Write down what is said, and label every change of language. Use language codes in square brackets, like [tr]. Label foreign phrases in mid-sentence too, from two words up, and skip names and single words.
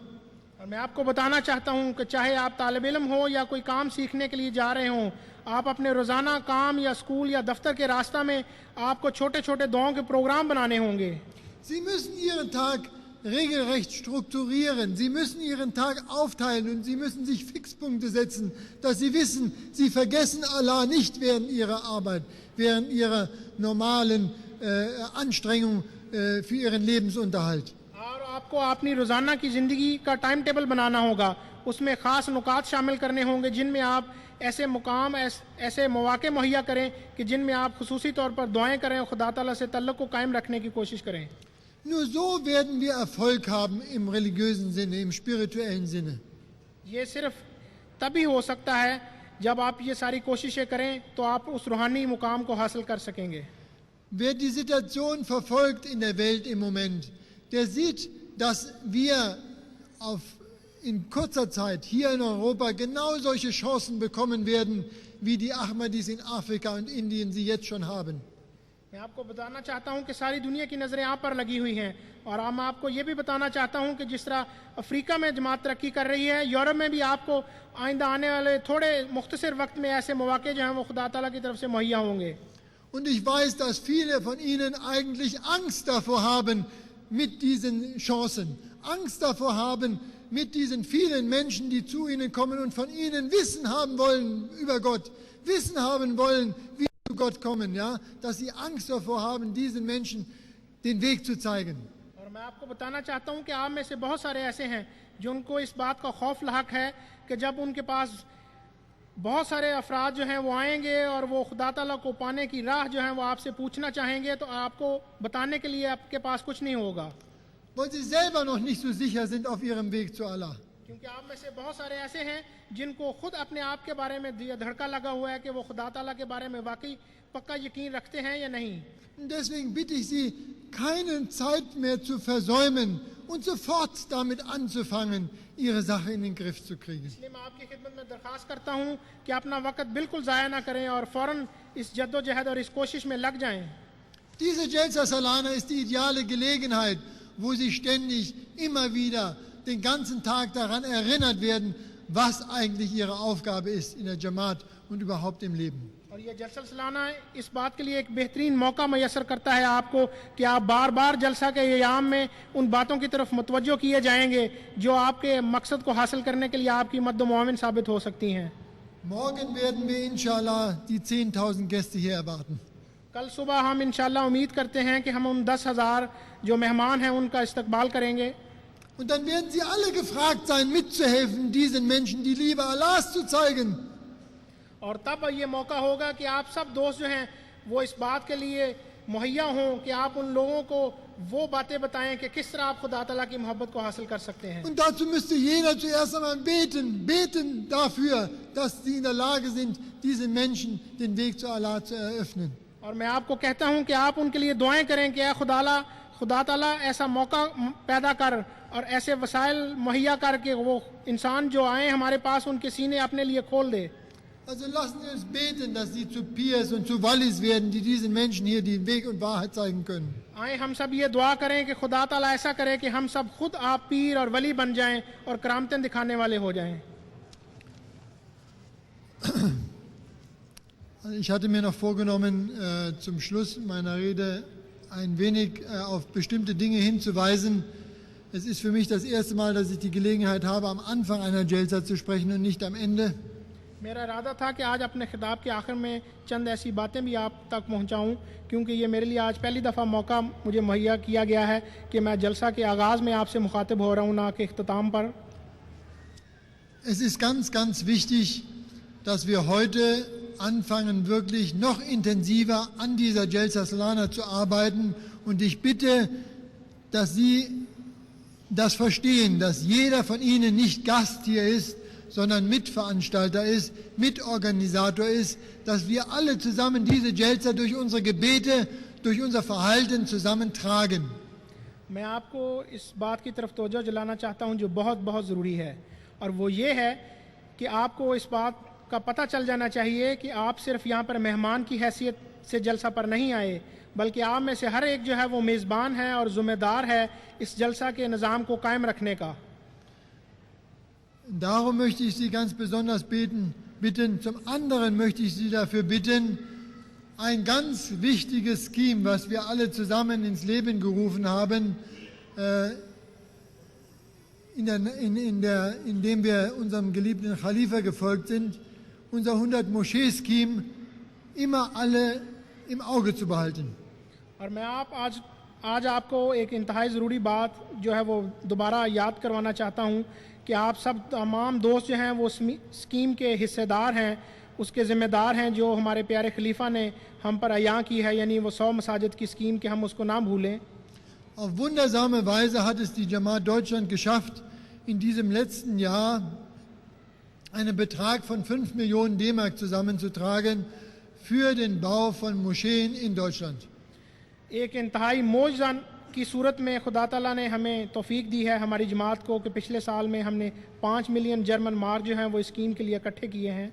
[ur] اور میں آپ کو بتانا چاہتا ہوں کہ چاہے آپ طالب علم ہو یا کوئی کام سیکھنے کے لیے جا رہے ہوں، آپ اپنے روزانہ کام یا اسکول یا دفتر کے راستہ میں آپ کو چھوٹے چھوٹے دعاؤں کے پروگرام بنانے ہوں گے. [de] Sie müssen Ihren Tag regelrecht strukturieren. Sie müssen Ihren Tag aufteilen und Sie müssen sich Fixpunkte setzen, dass Sie wissen, Sie vergessen Allah nicht während Ihrer Arbeit, während Ihrer normalen Anstrengung für Ihren Lebensunterhalt. [ur] اور آپ کو اپنی روزانہ کی زندگی کا [en] time table [ur] بنانا ہوگا، اس میں خاص نکات شامل کرنے ہوں گے جن میں آپ ایسے مقام ایسے موقعے مہیا کریں کہ جن میں آپ خصوصی طور پر دعائیں کریں اور خدا تعالیٰ سے تعلق کو قائم رکھنے کی کوشش کریں. [de] Nur so werden wir Erfolg haben im religiösen Sinne, im spirituellen Sinne. [ur] یہ صرف تبھی ہو سکتا ہے جب آپ یہ ساری کوششیں کریں تو آپ اس روحانی مقام کو حاصل کر سکیں گے. [de] Wer die Situation verfolgt in der Welt im Moment, der sieht, dass wir in kurzer Zeit hier in Europa genau solche Chancen bekommen werden, wie die Ahmadis in Afrika und Indien sie jetzt schon haben. [ur] میں آپ کو بتانا چاہتا ہوں کہ ساری دنیا کی نظریں آپ پر لگی ہوئی ہیں اور میں آپ کو یہ بھی بتانا چاہتا ہوں کہ جس طرح افریقہ میں جماعت ترقی کر رہی ہے، یورپ میں بھی آپ کو آئندہ آنے والے تھوڑے مختصر وقت میں ایسے موقعے جو ہیں وہ خدا تعالیٰ کی طرف سے مہیا ہوں گے. [de] Und ich weiß, dass viele von Ihnen eigentlich Angst davor haben mit diesen Chancen, Angst davor haben mit diesen vielen Menschen, die zu Ihnen kommen und von Ihnen Wissen haben wollen über Gott, Wissen haben wollen, wie zu Gott kommen, ja, dass Sie Angst davor haben, diesen Menschen den Weg zu zeigen. [ur] اور میں آپ کو بتانا چاہتا ہوں کہ آپ میں سے بہت سارے ایسے ہیں جو ان کو اس بات کا خوف لاحق ہے کہ جب ان کے پاس بہت سارے افراد جو ہیں وہ آئیں گے اور وہ خدا تعالیٰ کو پانے کی راہ جو ہے وہ آپ سے پوچھنا چاہیں گے تو آپ کو بتانے کے لیے آپ کے پاس کچھ نہیں ہوگا, [de] Weil Sie selber noch nicht so sicher sind auf Ihrem Weg zu Allah. [ur] کیونکہ آپ میں سے بہت سارے ایسے ہیں جن کو خود اپنے آپ کے بارے میں دھڑکا لگا ہوا ہے کہ وہ خدا تعالیٰ کے بارے میں واقعی پکا یقین رکھتے ہیں یا نہیں. [de] Und deswegen bitte ich Sie, keine Zeit mehr zu versäumen und sofort damit anzufangen, Ihre Sache in den Griff zu kriegen. [ur] اس لیے میں آپ کی خدمت میں درخواست کرتا ہوں کہ اپنا وقت بالکل ضائع نہ کریں اور فوراً اس جدوجہد اور اس کوشش میں لگ جائیں. [de] Diese Jalsa Salana ist die ideale Gelegenheit, wo Sie ständig immer wieder den ganzen Tag daran erinnert werden, was eigentlich Ihre Aufgabe ist in der Jamaat und überhaupt im Leben. [ur] اور یہ جلسہ سالانہ اس بات کے لیے ایک بہترین موقع میسر کرتا ہے آپ کو کہ آپ بار بار جلسہ کے ایام میں ان باتوں کی طرف متوجہ کیے جائیں گے جو آپ کے مقصد کو حاصل کرنے کے لیے آپ کی مدد معاون ثابت ہو سکتی ہیں. [de] Morgen werden wir inshallah die 10.000 Gäste hier erwarten. [ur] کل صبح ہم ان شاءاللہ امید کرتے ہیں کہ ہم ان 10,000 جو مہمان ہیں ان کا استقبال کریں گے. [de] Und dann werden Sie alle gefragt sein, mitzuhelfen, diesen Menschen die Liebe Allahs zu zeigen. [ur] اور تب یہ موقع ہوگا کہ آپ سب دوست جو ہیں وہ اس بات کے لیے مہیا ہوں کہ آپ ان لوگوں کو وہ باتیں بتائیں کہ کس طرح آپ خدا تعالیٰ کی محبت کو حاصل کر سکتے ہیں. [de] Und dazu müsste jeder zuerst einmal beten dafür, dass sie in der Lage sind, diesen Menschen den Weg zu Allah zu eröffnen. [ur] اور میں آپ کو کہتا ہوں کہ آپ ان کے لیے دعائیں کریں کہ خدا تعالیٰ ایسا موقع پیدا کر اور ایسے وسائل مہیا کر کہ وہ انسان جو آئے ہمارے پاس ان کے سینے اپنے لیے کھول دے. [de] Also lassen Sie uns beten, dass Sie zu Piers und zu Wallis werden, die diesen Menschen hier den Weg und Wahrheit zeigen können. [ur] آئے ہم سب یہ دعا کریں کہ خدا تعالیٰ ایسا کرے کہ ہم سب خود آپ پیر اور ولی بن جائیں اور کرامتیں دکھانے والے ہو جائیں. [de] Ich hatte mir noch vorgenommen, zum Schluss meiner Rede ein wenig auf bestimmte Dinge hinzuweisen. Es ist für mich das erste Mal, dass ich die Gelegenheit habe, am Anfang einer Jalsa zu sprechen und nicht am Ende. [ur] میرا ارادہ تھا کہ آج اپنے خطاب کے آخر میں چند ایسی باتیں بھی آپ تک پہنچاؤں کیونکہ یہ میرے لیے آج پہلی دفعہ موقع مجھے مہیا کیا گیا ہے کہ میں جلسہ کے آغاز میں آپ سے مخاطب ہو رہا ہوں، نہ کہ اختتام پر. [de] Es ist ganz, ganz wichtig, dass wir heute anfangen, wirklich noch intensiver an dieser Jalsa Salana zu arbeiten. Und ich bitte, dass Sie das verstehen, dass jeder von Ihnen nicht Gast hier ist, sondern Mitveranstalter ist, Mitorganisator ist, dass wir alle zusammen diese Jalsa durch unsere Gebete, durch unser Verhalten zusammentragen. [ur] میں آپ کو اس بات کی طرف توجہ دلانا چاہتا ہوں جو بہت بہت ضروری ہے اور وہ یہ ہے کہ آپ کو اس بات کا پتا چل جانا چاہیے کہ آپ صرف یہاں پر مہمان کی حیثیت سے جلسہ پر نہیں آئے بلکہ آپ میں سے ہر ایک جو ہے وہ میزبان ہے اور ذمہ دار ہے اس جلسہ کے نظام کو قائم رکھنے کا. [de] Darum möchte ich Sie ganz besonders bitten. Zum anderen möchte ich Sie dafür bitten, ein ganz wichtiges Scheme, was wir alle zusammen ins Leben gerufen haben, indem wir unserem geliebten Khalifa gefolgt sind, unser 100 Moschee-Scheme immer alle im Auge zu behalten. [ur] اور میں آج آپ کو ایک انتہائی ضروری بات جو ہے وہ دوبارہ یاد کروانا چاہتا ہوں کہ آپ سب تمام دوست جو ہیں وہ اسکیم کے حصہ دار ہیں، اس کے ذمہ دار ہیں جو ہمارے پیارے خلیفہ نے ہم پر عیاں کی ہے، یعنی وہ 100 مساجد کی اسکیم کے ہم اس کو نہ بھولیں. [de] Auf wundersame Weise hat es die Jamaat Deutschland geschafft, in diesem letzten Jahr einen Betrag von 5 Millionen D-Mark zusammenzutragen für den Bau von Moscheen in Deutschland. [ur] ایک انتہائی معجزہ کی صورت میں خدا تعالیٰ نے ہمیں توفیق دی ہے ہماری جماعت کو کہ پچھلے سال میں ہم نے 5 ملین جرمن مارک جو ہیں وہ اسکیم کے لیے اکٹھے کیے ہیں.